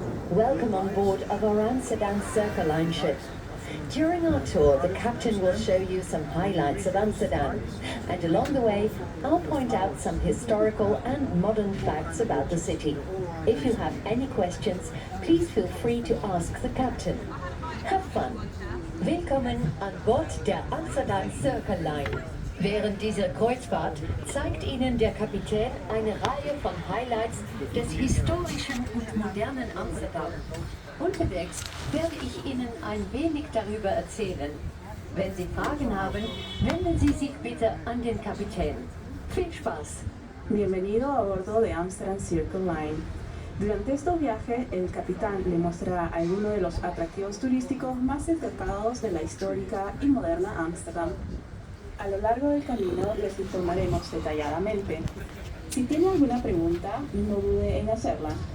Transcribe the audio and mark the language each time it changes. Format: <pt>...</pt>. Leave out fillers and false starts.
<en>Welcome on board of our Amsterdam Circle Line ship. During our tour, the captain will show you some highlights of Amsterdam, and along the way, I'll point out some historical and modern facts about the city. If you have any questions, please feel free to ask the captain. Have fun!</en> <de>Willkommen an Bord der Amsterdam Circle Line. Während dieser Kreuzfahrt zeigt Ihnen der Kapitän eine Reihe von Highlights des historischen und modernen Amsterdam. Unterwegs werde ich Ihnen ein wenig darüber erzählen. Wenn Sie Fragen haben, wenden Sie sich bitte an den Kapitän. Viel Spaß!</de> <es>Bienvenido a bordo de Amsterdam Circle Line. Durante estos viajes, el capitán le mostrará algunos de los atractivos turísticos más destacados de la histórica y moderna Ámsterdam. A lo largo del camino les informaremos detalladamente. Si tiene alguna pregunta, no dude en hacerla.</es>